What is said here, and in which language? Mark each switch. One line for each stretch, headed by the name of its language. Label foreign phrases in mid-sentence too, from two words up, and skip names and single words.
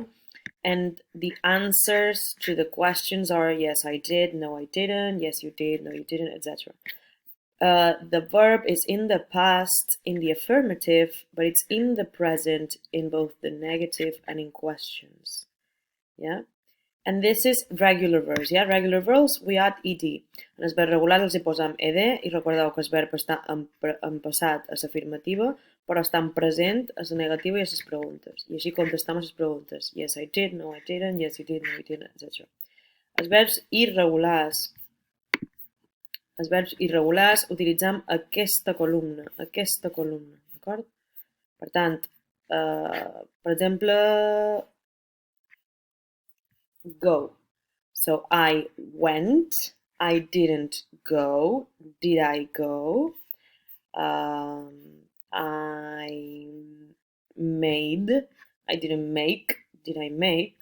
English: And the answers to the questions are yes, I did, no, I didn't, yes, you did, no, you didn't, etc. The verb is in the past in the affirmative, but it's in the present in both the negative and in questions. Yeah? And this is regular verbs, yeah? Regular verbs, we add ed.
Catalan: En els verbs regulars els hi posem ed i recordeu que el verb està en passat a l'afirmativa, però està en present a la negativa i a les preguntes. I així contestem a les preguntes.
English: Yes, I did, no, I didn't, yes, you did, no, you didn't, etc.
Catalan: Els verbs irregulars. Els verbs irregulars utilitzem aquesta columna, d'acord? Per tant, per exemple, go.
English: So I went, I didn't go, did I go? I made, I didn't make, did I make?